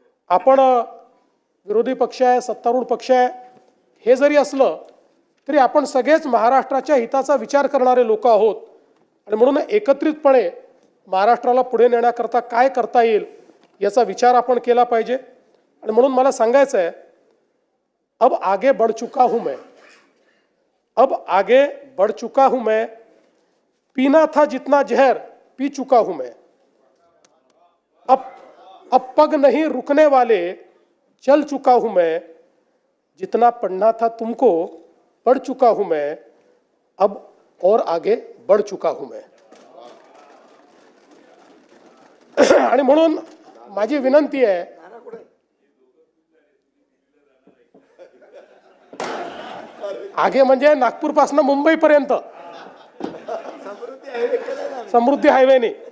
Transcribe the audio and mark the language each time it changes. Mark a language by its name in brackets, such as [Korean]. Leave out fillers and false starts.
[Marathi] आपण विरोधी पक्ष आहे, सत्तारूढ पक्ष आहे, हे जरी असलं तरी आपण सगळेच महाराष्ट्राच्या हिताचा विचार करणारे लोक आहोत। आणि म्हणून एकत्रितपणे महाराष्ट्राला पुढे नेण्याकरता काय करता येईल याचा विचार आपण केला पाहिजे। आणि म्हणून मला सांगायचं आहे, [Hindi] अब आगे बढ़ चुका हूं मैं, अब आगे बढ़ चुका हूं मैं, पीना था जितना जहर पी चुका हूं मैं, अब पग नहीं रुकने वाले चल चुका हूं मैं, जितना पढ़ना था तुमको पढ़ चुका हूं मैं, अब और आगे बढ़ चुका हूं मैं। [Marathi] आणि म्हणून माझी विनंती आहे, आगे म्हणजे नागपूर पासून मुंबई पर्यंत समृद्धी हायवेने।